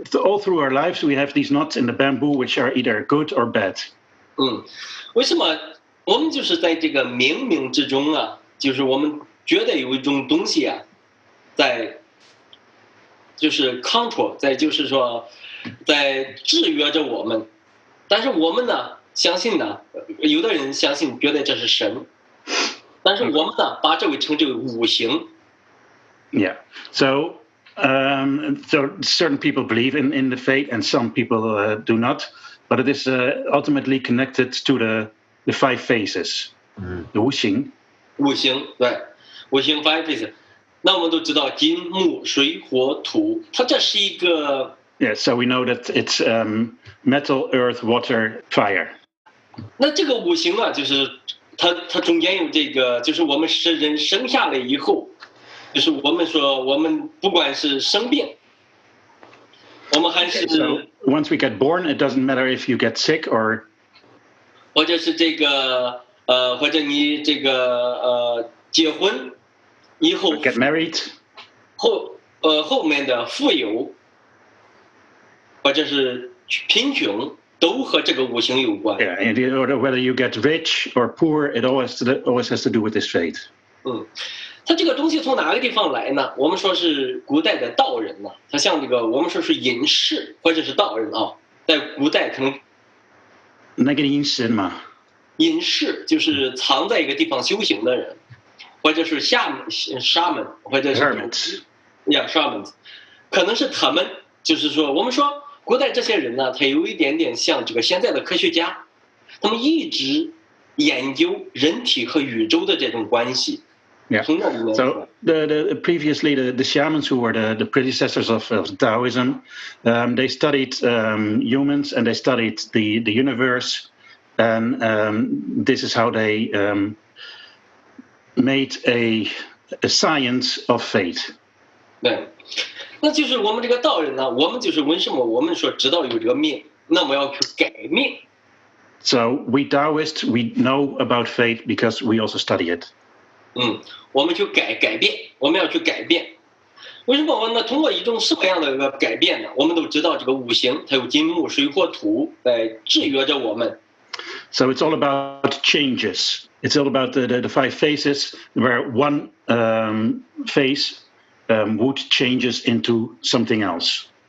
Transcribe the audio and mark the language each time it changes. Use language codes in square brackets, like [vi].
[en] So all through our lives, we have these knots in the bamboo, which are either good or bad. [zh] 为什么我们就是在这个冥冥之中啊？就是我们觉得有一种东西啊，在就是 control， 在就是说在制约着我们，但是我们呢相信呢，有的人相信觉得这是神，但是我们呢把这个称之为五行。 [en] Yeah. So certain people believe in the fate, and some people do not. But it is ultimately connected to the five phases. the 五行。 [zh] 五行对，五行 [en] five phases。 [zh] 那我们都知道金木水火土，它这是一个。 [en] Yeah, so we know that it's metal, earth, water, fire. [zh] 那这个五行啊，就是它中间有这个，就是我们人生下来以后，就是我们说我们不管是生病，我们还是 [en] So once we get born, it doesn't matter if you get sick or [zh] 或者是这个或者你这个结婚以后 [en] get married. [zh] 后面的富有，或者是贫穷，都和这个五行有关。 [en] Yeah, and whether you get rich or poor, it always has to do with this fate. [zh] 它这个东西从哪个地方来呢？我们说是古代的道人呢，他像这个我们说是隐士或者是道人啊，在古代可能那个隐士嘛，隐士就是藏在一个地方修行的人，或者是沙门，或者是 [en] hermits. [zh] Yeah, shamans， 可能是他们，就是说，我们说古代这些人呢，他有一点点像这个现在的科学家，他们一直研究人体和宇宙的这种关系。 [en] Yeah. So previously the shamans who were the predecessors of Daoism, they studied humans and they studied the universe, and this is how they made a science of fate. [zh] 对，那就是我们这个道人呢，我们就是为什么我们说知道有这个命，那么要去改命。 [en] So we Daoists, we know about fate because we also study it. [zh] 我们去改变，我们要去改变。为什么我们呢？通过一种什么样的一个改变呢？我们都知道这个五行，它有金木水火土来制约着我们。 [en] So it's all about changes. It's all about the 5 phases, where one phase wood changes into something else.